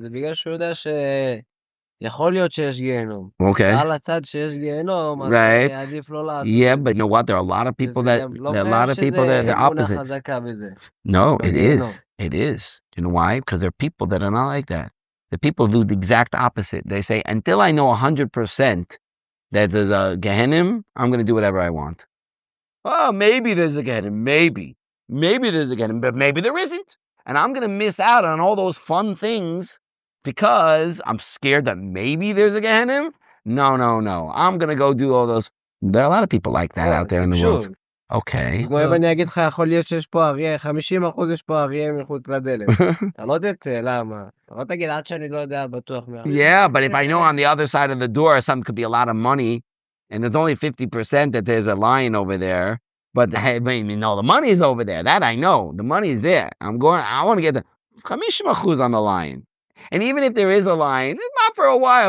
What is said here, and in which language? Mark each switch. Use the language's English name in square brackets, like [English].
[Hebrew] זה בגלל שהוא יודע שיכול להיות שיש גיהנום. [English] Okay. [Hebrew] על הצד שיש גיהנום, אז [English] Right. [Hebrew] עדיף לא לעשות. [English] Yeah, but you know what? There are a lot of people that are the opposite. [Hebrew] חזקה בזה. [English] No, it is. [Hebrew] בגיהנום. [English] It is. You know why? Because there are people that are not like that. The people do the exact opposite. They say, until I know 100% that there's a Gehenim, I'm going to do whatever I want. Oh, maybe there's a Gehenim. Maybe there's a Gehenim, but maybe there isn't. And I'm going to miss out on all those fun things because I'm scared that maybe there's a Gehenim. No. I'm going to go do all those. There are a lot of people like that out there in the world. Okay. [Hebrew] כמו אם אני אגיד לך, יכול להיות שיש פה אריה, 50% יש פה אריה מחוץ לדלת. אתה לא תצא, למה? אתה לא תגיד עד שאני לא יודע בטוח מה. [English] Yeah, but if I know on the other side of the door something could be a lot of money, and there's only 50% that there's a lion over there, but hey, no, the money's over there. That I know. The money's there. I want to get the 50% on the lion. And even if there is a lion, it's not for a while.